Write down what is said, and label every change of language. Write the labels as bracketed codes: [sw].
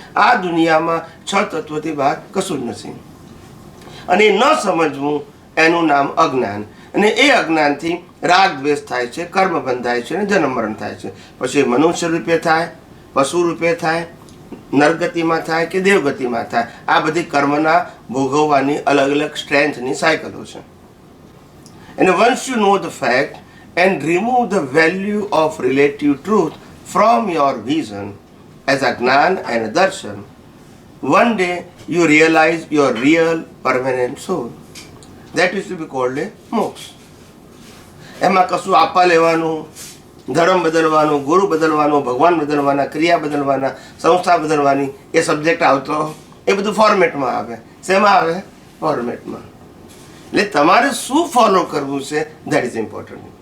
[gu] આ દુનિયામાં 6 તત્વોથી બહાર કશું જ નથી. અને ન સમજવું એનું નામ અજ્ઞાન. અને એ અજ્ઞાનથી રાગ દ્વેષ થાય છે, કર્મ બંધાય છે અને જન્મ મરણ થાય છે. પછી મનુષ્ય રૂપે થાય, પશુ રૂપે થાય, નરગતિમાં થાય કે દેવગતિમાં થાય. આ બધી કર્મના ભોગવવાની અલગ અલગ સ્ટ્રેન્થની સાયકલો છે. [en] And once you know the fact and remove the value of relative truth from your vision as a jnana and a darshan, one day you realize your real permanent soul. That is to be called a moksha. [gu] એમાં કશું આપવા લેવાનું, ધર્મ બદલવાનું, ગુરુ બદલવાનું, ભગવાન બદલવાના, ક્રિયા બદલવાના, સંસ્થા બદલવાની એ સબ્જેક્ટ આવતો, એ બધું ફોર્મેટમાં આવે. શેમાં આવે? ફોર્મેટમાં. એટલે તમારે શું ફોલો કરવું છે, [en] That is important.